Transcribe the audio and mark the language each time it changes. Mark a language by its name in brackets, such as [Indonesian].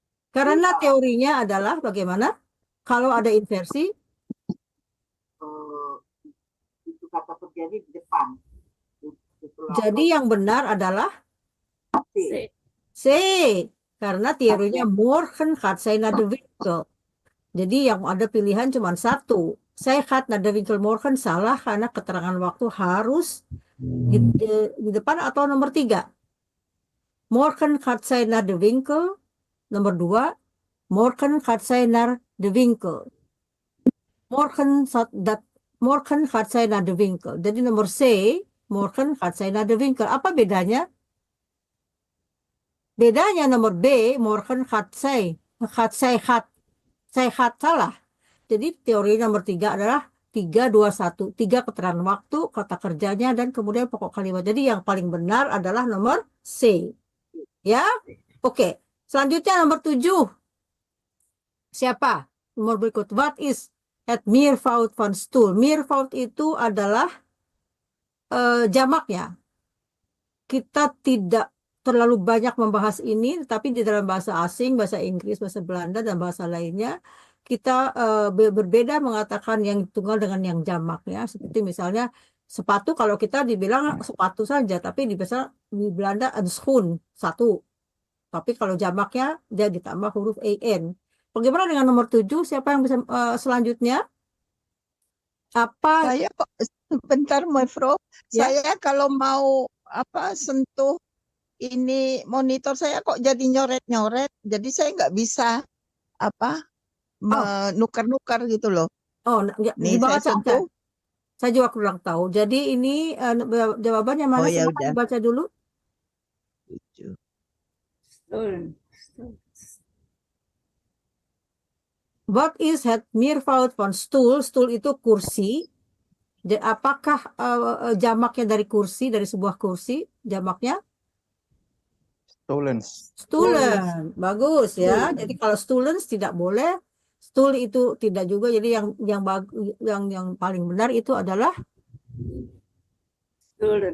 [Indonesian] Karena teorinya adalah bagaimana? Kalau ada inversi, Itu kata terjadi di depan. jadi yang benar adalah C. C. Karena teorinya [Dutch] morgen gaat zij naar de winkel. Jadi yang ada pilihan cuma satu. Zij gaat naar de winkel morgen [Indonesian] salah karena keterangan waktu harus di depan atau nomor 3. [Dutch] Morgen gaat zij naar de winkel. [Indonesian] Nomor 2. [Dutch] Morgen gaat zij naar de winkel. Morgen gaat zij naar de winkel. [Indonesian] Jadi nomor C. [Dutch] Morgen gaat zij naar de winkel. [Indonesian] Apa bedanya? Bedanya nomor B. [Dutch] Morgen gaat zij. Zij gaat [Indonesian] salah. Jadi teori nomor 3 adalah 3, 2, 1. 3 keterangan waktu, kata kerjanya, dan kemudian pokok kalimat. Jadi yang paling benar adalah nomor C. Ya? Oke. Selanjutnya nomor 7. Siapa? Nomor berikut. [Dutch] What is het meervoud van stoel? [Indonesian] Meervoud itu adalah jamaknya. Kita tidak terlalu banyak membahas ini, tapi di dalam bahasa asing, bahasa Inggris, bahasa Belanda, dan bahasa lainnya, kita berbeda mengatakan yang tunggal dengan yang jamak, ya. Seperti misalnya sepatu, kalau kita dibilang sepatu saja, tapi di Belanda ada schoen, satu. Tapi kalau jamaknya dia ditambah huruf en. Bagaimana dengan nomor 7? Siapa yang bisa selanjutnya? Apa? Saya kok bentar, Mevro. Ya. Saya kalau mau sentuh ini monitor saya kok jadi nyoret-nyoret. Jadi saya nggak bisa menukar-nukar gitu loh. Oh, Nih dibaca saya sentuh. Saya juga kurang tahu. Jadi ini jawabannya mana? ya Silakan udah. dibaca dulu. 7. [Dutch] What is het meervoud van stoel? [Indonesian] Stoel itu kursi. Apakah jamaknya dari kursi, dari sebuah kursi? Jamaknya? Stoelen. Bagus ya. Jadi kalau stoelens tidak boleh. Stool itu tidak juga. Jadi yang paling benar itu adalah D.